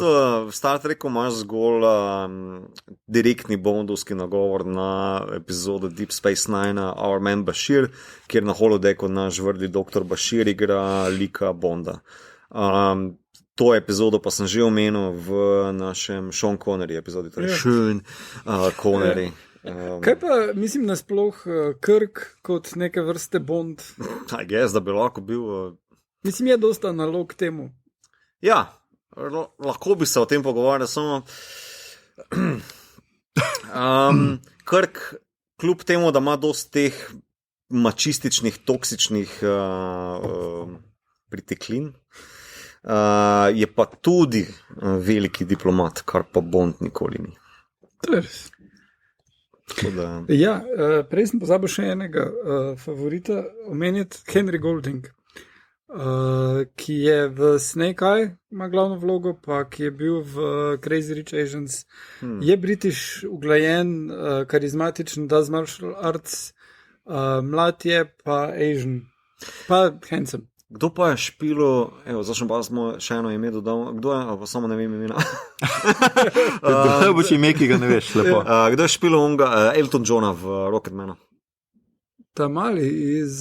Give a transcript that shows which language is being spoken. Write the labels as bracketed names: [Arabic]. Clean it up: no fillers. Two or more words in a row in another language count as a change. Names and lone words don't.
[Slovenian] bistvu v Star Treku imaš zgolj direktni bondovski nagovor na epizodo Deep Space Nine, Our Man Bashir, kjer na holodecku naš vrli dr. Bashir igra lika Bonda. To epizodo pa sem že omenil v našem Sean Connery epizodi, torej Sean Connery. Kaj pa, mislim, nasploh Kirk kot neke vrste Bond? [English] I guess, [Slovenian] da bi lahko bil. Mislim, je dosta nalog temu. Ja, lahko bi se o tem pogovarjal, samo Kirk, kljub temu, da ima dosti teh mačističnih, toksičnih priteklin, je pa tudi veliki diplomat, kar pa Bond nikoli ni. To je res. Da... Ja, prej sem pozabil še enega favorita omeniti, Henry Golding, ki je v Snake Eye, ima glavno vlogo, pa ki je bil v Crazy Rich Asians. Je British, uglajen, karizmatičen, [English] does martial arts, [Slovenian] mlad je pa Asian, pa handsome. Kdo pa je špilo, evo, zdaj pa smo še eno ime dodal, kdo je, pa samo ne vem imena. Kdo boš ime, ki ga ne veš, lepo. Kdo je špilo onga Elton Johna v Rocketmanu? Ta mali iz...